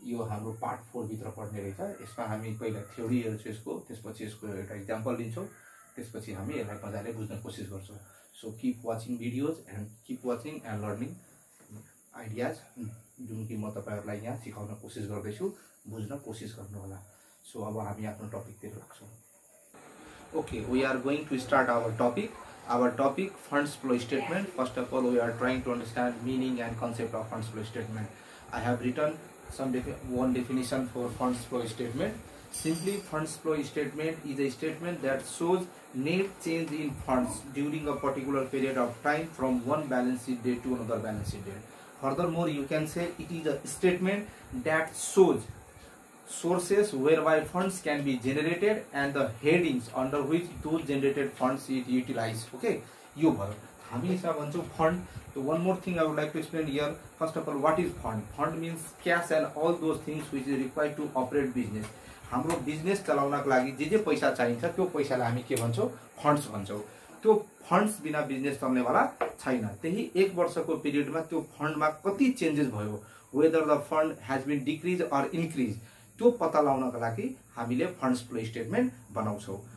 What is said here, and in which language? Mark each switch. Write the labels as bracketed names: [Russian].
[Nepali] यो हाम्रो पार्ट 4 भित्र पढ्ने रहेछ। यसमा हामी पहिला थ्योरी हेर्छौं यसको, त्यसपछि यसको एउटा एक्जाम्पल लिन्छौं, त्यसपछि हामी यसलाई मजाले बुझ्न कोसिस गर्छौं। [English] so keep watching videos and keep watching and learning ideas, [Nepali] जुन कि म तपाईहरुलाई यहाँ सिकाउन कोसिस गर्दैछु, बुझ्न कोसिस गर्नु होला। सो अब हामी आफ्नो टपिकतिर लाग्छौं। [English] Okay, we are going to start our topic. Our topic, funds flow statement. First of all, we are trying to understand meaning and concept of funds flow statement. I have written one definition for funds flow statement. Simply, funds flow statement is a statement that shows net change in funds during a particular period of time from one balance sheet date to another balance sheet date. Furthermore, you can say it is a statement that shows sources whereby funds can be generated and the headings under which those generated funds is utilized. [Nepali] Okay, यो भयो हामी यसमा भन्छौं fund. [English] So one more thing I would like to explain here. First of all, what is fund? Fund means cash and all those things which is required to operate business. [Nepali] हाम्रो business चलाउनको लागि जे पैसा चाहिन्छ त्यो पैसालाई हामी के भन्छौं? फन्ड्स भन्छौं। त्यो फन्ड्स बिना बिजनेस चल्नेवाला छैन। त्यही 1 वर्षको पिरियडमा त्यो फन्डमा कति चेन्जेस भयो, [English] whether the fund has been decreased or increased, [Nepali] त्यो पत्ता लगाउनको लागि हामीले फन्ड्स फ्लो स्टेटमेन्ट बनाउँछौं।